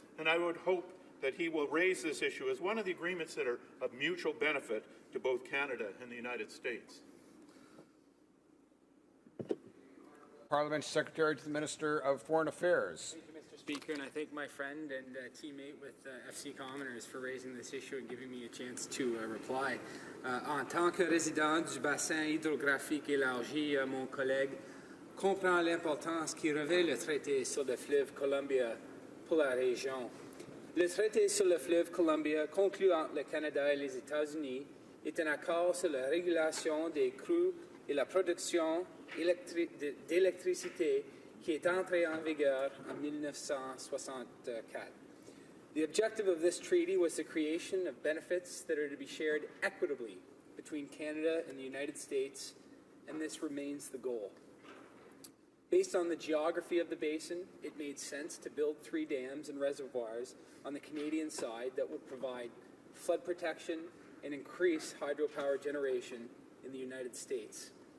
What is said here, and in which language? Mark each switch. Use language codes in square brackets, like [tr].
[en] And I would hope that he will raise this issue as one of the agreements that are of mutual benefit to both Canada and the United States. Parliamentary Secretary to the Minister of Foreign Affairs. Thank you, Mr. Speaker, and I thank my friend and teammate with FC Commoners for raising this issue and giving me a chance to reply. [fr] En tant que résident du bassin hydrographique élargi, mon collègue comprend l'importance qui revêt le traité sur le fleuve Columbia pour la région. Le traité sur le fleuve Columbia, conclu entre le Canada et les États-Unis, est un accord sur la régulation des crues et la production d'électricité qui est entré en vigueur en 1964. [en] The objective of this treaty was the creation of benefits that are to be shared equitably between Canada and the United States, and this remains the goal. Based on the geography of the basin, it made sense to build 3 dams and reservoirs on the Canadian side that would provide flood protection and increase hydropower generation in the United States.